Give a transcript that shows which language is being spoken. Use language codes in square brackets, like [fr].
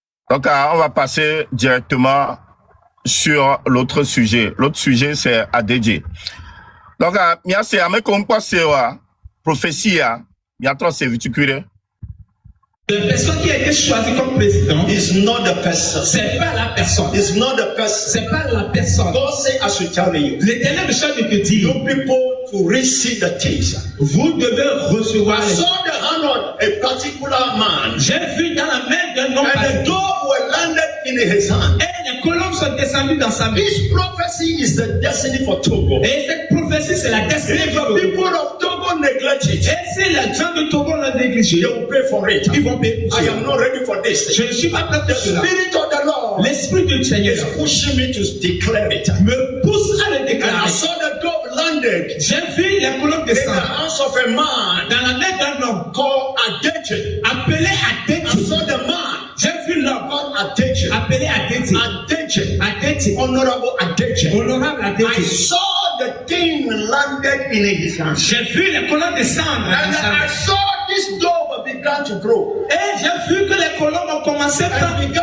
[fr] Donc, on va passer directement sur l'autre sujet. L'autre sujet, c'est ADJ. Donc, c'est Ameko, on passe prophétie, il y a trop de viticule. La personne qui a été choisie comme président [en] is not the person. [fr] C'est pas la personne. [en] It's not the person. [fr] C'est pas la personne. [en] God say I should tell you. [fr] L'Éternel me charge de te dire. [en] You people to receive the things. [fr] Vous devez recevoir. [en] I saw the hand of a particular man. [fr] J'ai vu dans la main d'un homme. [en] And the dove were landed in his hand. [fr] Et les colombes sont descendues dans sa main. [en] This prophecy is the destiny for Togo. [fr] Et cette prophétie c'est la destinée. [en] If the people of Togo neglect it, [fr] et si les gens de Togo l'ont négligé, [en] they will pay for it. [fr] Ils vont payer. [en] I am not ready for this. [fr] Je ne suis pas prêt pour cela. [en] The spirit of the Lord, [fr] l'esprit du Seigneur, [en] is pushing me to declare it. [fr] Me pousse à le déclarer. [en] And I saw the dove landed. [fr] J'ai vu les colombes descendre. [en] In the hands of a man. [fr] Dans la main d'un homme [en] called Adeje. [fr] Appelé Adeje. [en] I saw the man. [fr] J'ai vu l'homme [en] called Adeje. [fr] Appelé Adeje. Adeje. Adeje. Honorable Adeje. Honorable Adeje. [en] I saw the thing landed in his hand. [fr] J'ai vu les colombes descendre. [en] And I saw this dove began to grow. [fr] Et j'ai vu que les colombes ont commencé par